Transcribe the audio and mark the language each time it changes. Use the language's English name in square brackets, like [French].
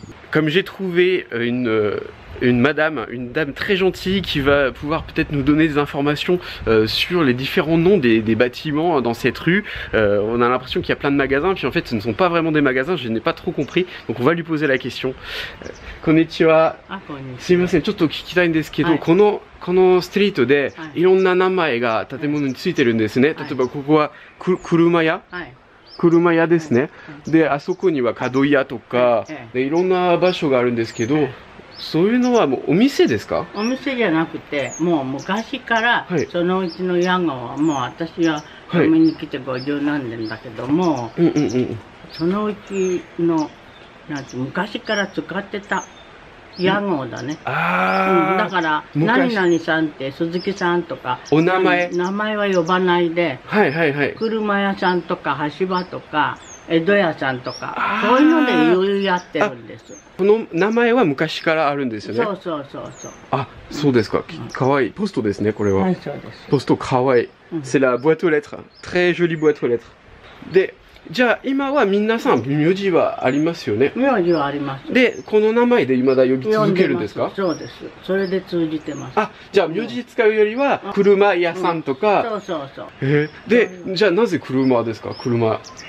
[French] Comme j'ai trouvé une une dame très gentille qui va pouvoir peut-être nous donner des informations sur les différents noms des bâtiments dans cette rue. On a l'impression qu'il y a plein de magasins, puis en fait ce ne sont pas vraiment des magasins, je n'ai pas trop compris, donc on va lui poser la question. [Japanese] Konnichiwa. Sumimasen, ちょっと聞きたいんですけど、このストリートでいろんな名前が建物についてるんですね。例えばここは車屋ですね。で、あそこには角屋とか、でいろんな場所があるんですけど、そういうのはもうお店ですか？お店じゃなくて、もう昔からそのうちの屋号はもう私は嫁に来て50何年だけども、そのうちのなんて昔から使ってた屋号だね。だから何々さんって鈴木さんとかお名前は呼ばないで、車屋さんとか橋場とか江戸屋さんとかそういうので言い合ってるんです。この名前は昔からあるんですよね。そう。あ、そうですか。かわいい。ポストですね、これは。はい、そうです。ポストかわいい。 [French] C'est la boîte aux lettres. Très jolie boîte aux lettres. [Japanese] で、じゃあ今は皆さん名字はありますよね。名字はあります。で、この名前で未だ呼び続けるんですか？そうです。それで通じてます。あ、じゃあ名字使うよりは車屋さんとか。そう。で、じゃあなぜ車ですか？車。